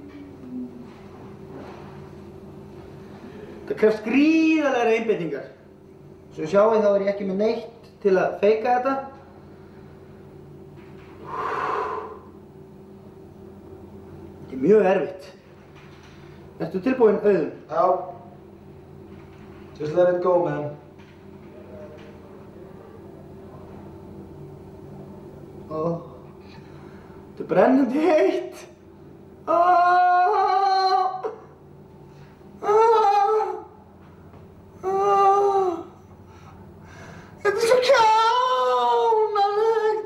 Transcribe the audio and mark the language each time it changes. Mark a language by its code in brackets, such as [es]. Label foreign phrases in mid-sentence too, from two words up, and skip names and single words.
[is] Það krefst gríðarlegar einbeitingar. Svo sjáið þá ég ekki með neitt til að feika þetta. Þetta mjög erfitt. Ertu tilbúinn, Auðun? Já. [en] Just let it go, man. [is] Þetta brennandi heitt. Þetta svo kjánalegt.